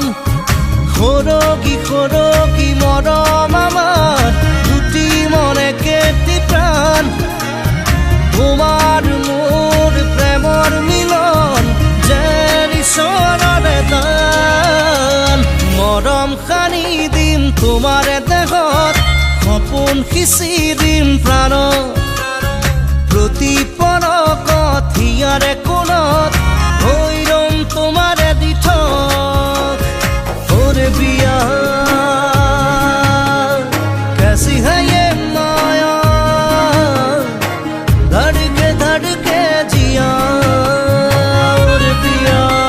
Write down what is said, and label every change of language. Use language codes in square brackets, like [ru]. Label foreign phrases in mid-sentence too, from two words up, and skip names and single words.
[as] সৰগী সৰগী মৰম আমাৰ, দুটি মনে কেটি প্ৰাণ, তোমাৰ মোৰ প্ৰেমৰ মিলন যেন ঈশ্বৰৰে দান। মৰম সানি দিম তোমাৰে দেহত, সপোন সিঁচি দিম প্ৰাণত, প্ৰতি পলকত হিয়াৰে কোণত হৈ ৰম তোমাৰে দিঠক। [hi] ओरे पिया कैसी है ये माया, धड़के जिया ओरे पिया।